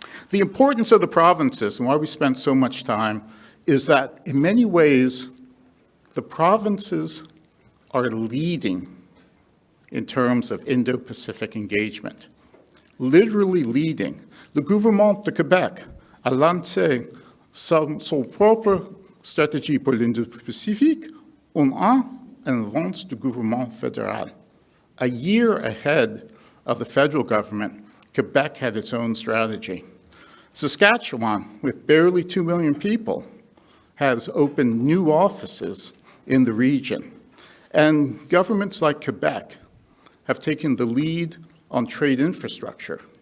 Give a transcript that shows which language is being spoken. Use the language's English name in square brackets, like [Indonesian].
[English] The importance of the provinces and why we spent so much time is that in many ways, the provinces are leading in terms of Indo-Pacific engagement, literally leading. [French] Le gouvernement de Québec a lancé son propre stratégie pour l'Indo-Pacifique en avance du gouvernement fédéral. [English] A year ahead of the federal government, Quebec had its own strategy. Saskatchewan, with barely 2 million people, has opened new offices in the region. And governments like Quebec have taken the lead on trade infrastructure.